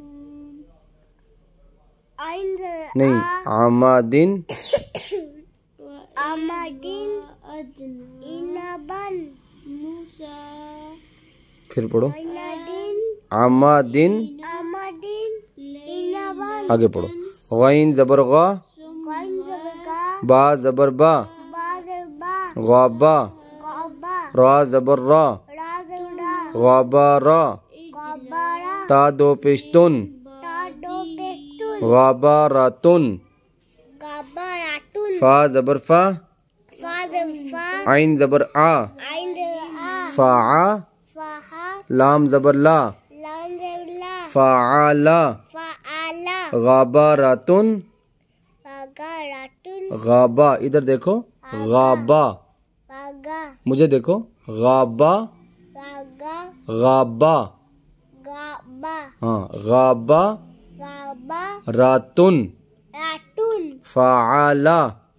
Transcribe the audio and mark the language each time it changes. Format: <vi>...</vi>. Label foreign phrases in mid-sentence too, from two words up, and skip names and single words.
<hi>नहीं, आमादिन फिर पढ़ो। आमादिन। आगे पढ़ो। गाइन जबर गा, बा जबर बा, गाबा, रा जबर रा, गाबारा, ता दो पेश्तुन, गाबारातुन, फा जबर फा, आइन जबर आ, फ़ा, लाम जबर ला, फ़ाला, गाबारातुन, गाबा। इधर देखो, गाबा। मुझे देखो, गाबा गाबा। हाँ, गाबा रातुन, फ़ाला।</hi>